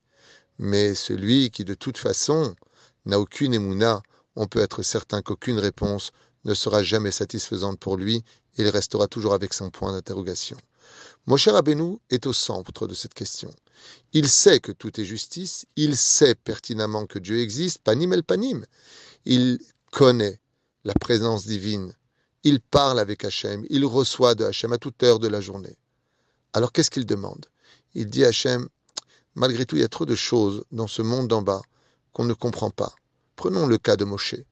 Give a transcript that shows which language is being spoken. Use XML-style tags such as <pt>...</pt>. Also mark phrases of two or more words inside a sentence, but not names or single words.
<fr>Mais celui qui, de toute façon, n'a aucune émouna, on peut être certain qu'aucune réponse ne sera jamais satisfaisante pour lui, et il restera toujours avec son point d'interrogation. Moshe Rabbeinu est au centre de cette question. Il sait que tout est justice, il sait pertinemment que Dieu existe,</fr> <he>פנים אל פנים.</he> <fr>Il connaît la présence divine, il parle avec Hachem, il reçoit de Hachem à toute heure de la journée. Alors qu'est-ce qu'il demande? Il dit à Hachem, malgré tout, il y a trop de choses dans ce monde d'en bas qu'on ne comprend pas. Prenons le cas de Moshe.</fr>